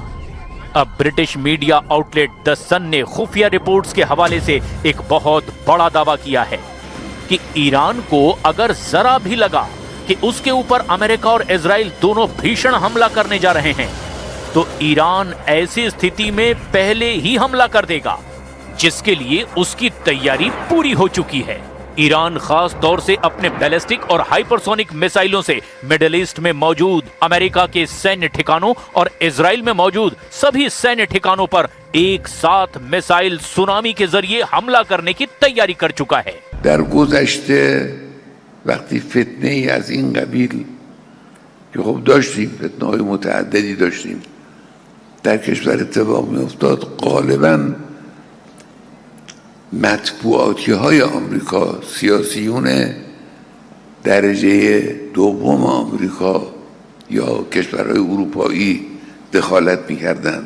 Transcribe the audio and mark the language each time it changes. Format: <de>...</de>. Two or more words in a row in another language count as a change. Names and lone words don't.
<hi>अब ब्रिटिश</hi> <en>media outlet</en> <hi>द सन ने खुफिया रिपोर्ट्स के हवाले से एक बहुत बड़ा दावा किया है कि ईरान को अगर जरा भी लगा कि उसके ऊपर अमेरिका और इजराइल दोनों भीषण हमला करने जा रहे हैं, तो ईरान ऐसी स्थिति में पहले ही हमला कर देगा, जिसके लिए उसकी तैयारी पूरी हो चुकी है। ईरान खास तौर से अपने बैलिस्टिक और हाइपरसोनिक मिसाइलों से मिडिल ईस्ट में मौजूद अमेरिका के सैन्य ठिकानों और इजराइल में मौजूद सभी सैन्य ठिकानों पर एक साथ मिसाइल सुनामी के जरिए हमला करने की तैयारी कर चुका है।</hi> <fa>در گذشته وقتی فتنه ای از این قبیل که خب داشتیم، فتنه‌های متعددی داشتیم، در کشور اتفاق می‌افتاد، غالباً مطبوعاتی های آمریکا، سیاسیون درجه دوم آمریکا یا کشورهای اروپایی دخالت می‌کردند.</fa>